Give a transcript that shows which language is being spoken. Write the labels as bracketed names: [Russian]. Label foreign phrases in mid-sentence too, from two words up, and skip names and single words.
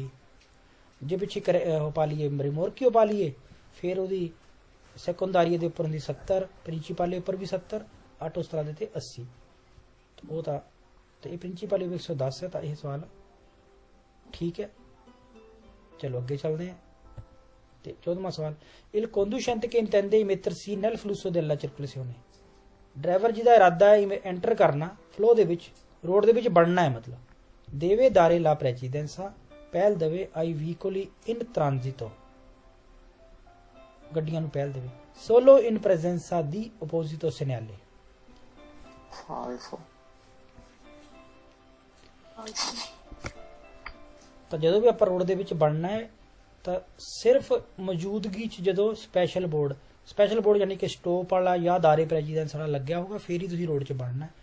[Punjabi] ਜੇ ਪਿੱਛੇ ਉਹ ਪਾ ਲਈਏ ਰਿਮੋਰਕਿਓ ਪਾ ਲਈਏ, ਫਿਰ ਉਹਦੀ ਸੈਕੰਡਾਰੀ ਦੇ ਉੱਪਰ ਹੁੰਦੀ 70, ਪ੍ਰਿੰਸੀਪਲ ਉੱਪਰ ਵੀ 70, [Italian] auto strade [Punjabi] ਤੇ 80। ਉਹ ਤਾਂ ਤੇ ਇਹ ਪ੍ਰਿੰਸੀਪਲ ਵੀ 110 ਹੈ। ਤਾਂ ਇਹ ਸਵਾਲ ਠੀਕ ਹੈ। ਚਲੋ ਅੱਗੇ ਚੱਲਦੇ ਹਾਂ। ਤੇ 14ਵਾਂ ਸਵਾਲ, [Italian] il conducente che intende immettersi nel flusso della circolazione, [Punjabi] ਡਰਾਈਵਰ ਜਿਹਦਾ ਇਰਾਦਾ ਹੈ ਐਂਟਰ ਕਰਨਾ ਫਲੋ ਦੇ ਵਿੱਚ, ਰੋਡ ਦੇ ਵਿੱਚ ਵੜਨਾ ਹੈ, ਮਤਲਬ [Italian] deve dare la precedenza [Punjabi] ਪਹਿਲ ਦੇਵੇ [Italian] ai veicoli in transito, [Punjabi] ਗੱਡੀਆਂ ਨੂੰ ਪਹਿਲ ਦੇਵੇ, [Italian] solo in presenza di opposito segnale। falso, [Punjabi] ਤਾਂ ਜਦੋਂ ਵੀ ਆਪਾਂ ਰੋਡ ਦੇ ਵਿੱਚ ਵੜਨਾ ਹੈ ਤਾਂ ਸਿਰਫ ਮੌਜੂਦਗੀ 'ਚ ਜਦੋਂ ਸਪੈਸ਼ਲ ਬੋਰਡ ਯਾਨੀ ਕਿ ਸਟੋਪ ਵਾਲਾ ਜਾਂ [Italian] dare precedenza [Punjabi] ਵਾਲਾ ਲੱਗਿਆ ਹੋਊਗਾ, ਫੇਰ ਹੀ ਤੁਸੀਂ ਰੋਡ 'ਚ ਵੜਨਾ ਹੈ।